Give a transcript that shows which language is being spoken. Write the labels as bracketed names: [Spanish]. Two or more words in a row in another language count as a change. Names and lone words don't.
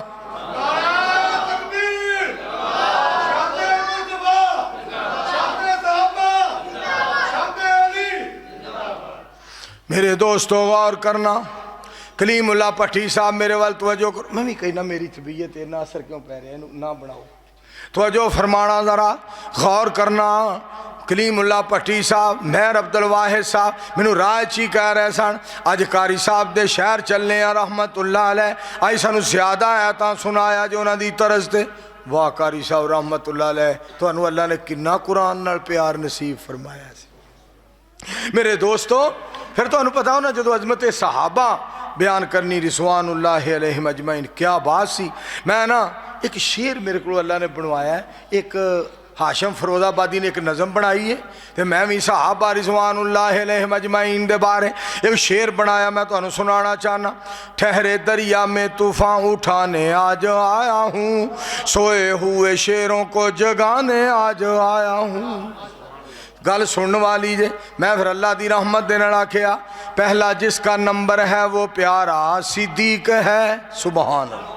[Punjabi] میرے دوستوں غور کرنا، کلیم‌اللہ بھٹی صاحب میرے وال توجہ کرو. میں بھی کہنا میری طبیعت اینا اثر کیوں پے رہا ہے، نا بناؤ، توجہ فرمانا ذرا، غور کرنا. کلیم‌اللہ بھٹی صاحب، مہر عبدل واحد صاحب مینوں راہ چ ہی کہہ رہے سن اج قاری صاحب دے شہر چلنے آ [Arabic] رحمة‌الله عليه. [Punjabi] اج سانوں زیادہ آیتاں سنایا جو انہاں دی طرز تے. واہ قاری صاحب [Arabic] رحمة‌الله عليه, [Punjabi] تہانوں اللہ نے کناں قرآن نال پیار نصیب فرمایا. میرے دوستوں، فیر تو پتہ ہو نا، جو عظمت صحابہ بیان کرنی [Arabic] رضوان‌الله عليهم أجمعين, [Punjabi] کیا بات سی. میں نا ایک شعر میرے کو اللہ نے بنوایا ہے، ایک ہاشم فیروزآبادی نے ایک نظم بنائی ہے، تو میں بھی صحابہ [Arabic] رضوان‌الله عليهم أجمعين [Punjabi] دے بارے ایک شعر بنایا، میں تہانوں سنانا چاہنا. [Urdu] ٹھہرے دریا میں طوفان اٹھانے آج آیا ہوں، سوئے ہوئے شیروں کو جگانے آج آیا ہوں. [Punjabi] گل سننے والی جے، میں فیر اللہ دی رحمت دینے آکھیا، پہلا جسکا نمبر ہے وہ پیارا صدیق ہے, [Arabic] سبحان الله.